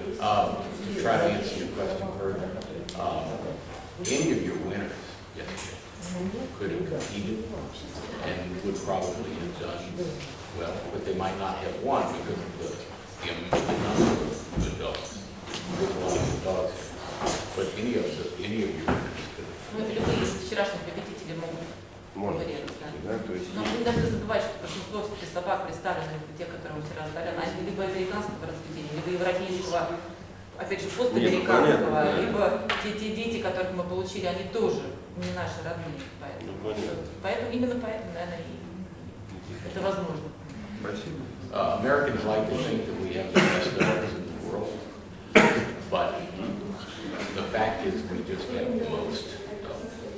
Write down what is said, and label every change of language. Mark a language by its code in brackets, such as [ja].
[en] To try to answer your question further, any of your winners yesterday could have competed and would probably have done well, but they might not have won because of the number of the dogs. There's a lot of good dogs there. But any of your winners could have. [ru] Ну, любые из вчерашних победителей могут конкурировать, да. Но не должны забывать, что большинство собак представленных, те, которые мы вчера раздали, они либо американского разведения, либо европейского, опять же, постамериканского, либо те дети, которых мы получили, они тоже не наши родные. Поэтому именно поэтому, наверное, это возможно. Спасибо. [en] Americans like to think that we have the best dogs in the world, but the fact is we just have the most dogs.